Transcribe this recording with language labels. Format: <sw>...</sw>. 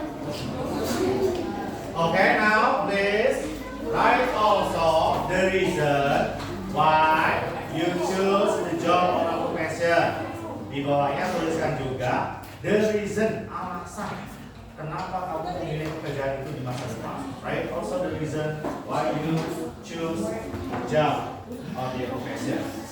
<en>Okay, now please write also the reason why you choose the job or occupation.</en> <id>Di bawahnya tuliskan juga</id> <en>the reason,</en> <id>alasan kenapa kamu memilih pekerjaan itu di masa depan.</id> <en>Write also the reason why you choose job or the occupation.</en>